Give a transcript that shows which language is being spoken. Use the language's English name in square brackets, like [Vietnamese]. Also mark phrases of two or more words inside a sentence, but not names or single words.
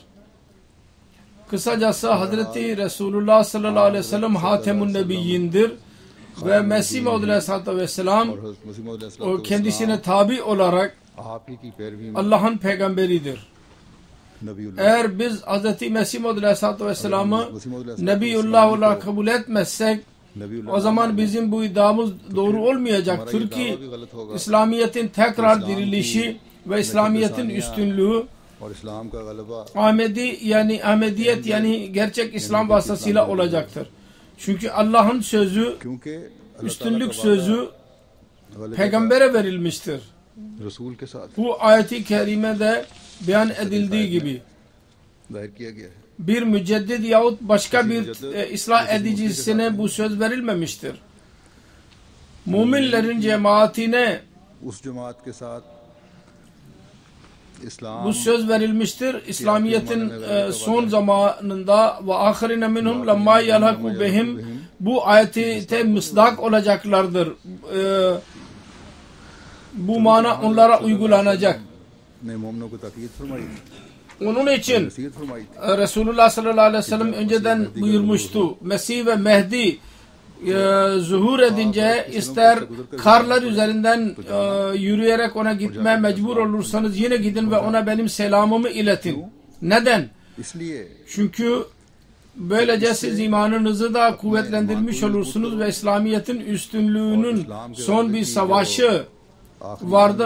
[Turkish] Kısacası Hazreti Resulullah [Arabic] صلى الله عليه وسلم [Turkish] Hatemun Nebiyyindir ve Mesih Maud [Arabic] عليه الصلاة والسلام [Urdu] اور حضرت مسیح موعود [Turkish] o kendisine tabi olarak [Urdu] آپ ہی کی پیروی میں [Turkish] Allah'ın peygamberidir. [Urdu] नबीउल्लाह [Turkish] Eğer biz Hz. Mesih Maud [Arabic] عليه الصلاة والسلام'ı [Turkish] Nebiyullah olarak kabul etmezsek [Urdu] नबीउल्लाह [Turkish] o zaman bizim bu iddiamız doğru olmayacaktır ki İslamiyet'in tekrar dirilişi ve İslamiyet'in üstünlüğü [Urdu] اور اسلام کا غلبہ [Turkish] Ahmedi yani Ahmediyet yani gerçek İslam vasıtasıyla olacaktır. Çünkü Allah'ın sözü, [Urdu] क्योंकि [Turkish] üstünlük sözü peygambere verilmiştir. [Urdu] رسول کے ساتھ [Turkish] Bu ayeti kerimede beyan edildiği gibi [Urdu] ظاہر کیا گیا ہے [Turkish] bir müceddid yahut başka bir ıslah edicisine bu söz verilmemiştir. Müminlerin cemaatine [Urdu] اس جماعت کے ساتھ اسلام [Turkish] bu söz verilmiştir. İslamiyet'in son zamanında [Arabic] وآخرين منهم لما يلحقوا بهم [Turkish] bu ayete misdak olacaklardır. Bu mana onlara uygulanacak. [Urdu] نے مومنوں کو تاکید فرمائی [Turkish] Onun için [Urdu] نصیحت فرمائی تھی [Turkish] Resulullah [Arabic] صلى الله عليه وسلم [Turkish] önceden buyurmuştu. Mesih ve Mehdi zuhur edince ister karlar üzerinden yürüyerek ona gitmeye mecbur olursanız yine gidin ve ona benim selamımı iletin. Neden? Çünkü böylece siz imanınızı da kuvvetlendirmiş olursunuz ve İslamiyet'in üstünlüğünün son bir savaşı vardır.